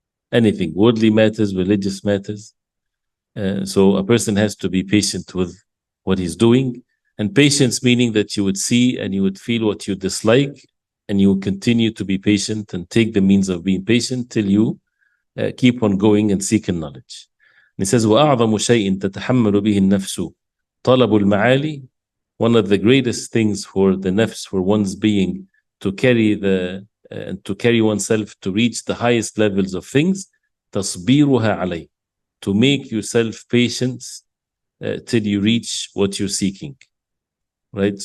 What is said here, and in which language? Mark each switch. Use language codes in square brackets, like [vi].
[en] Anything, worldly matters, religious matters. So a person has to be patient with what he's doing, and patience meaning that you would see and you would feel what you dislike, and you will continue to be patient and take the means of being patient till you keep on going and seeking knowledge. And he says, [ar] وَأَعْظَمُ شَيْءٍ تَتَحَمَّلُ بِهِ النَّفْسُ طَلَبُ الْمَعَالِي. [en] One of the greatest things for the nafs, for one's being, to carry to carry oneself to reach the highest levels of things, [ar] تَصْبِيرُهَا عَلَيْهِ, [en] to make yourself patient till you reach what you're seeking. Right?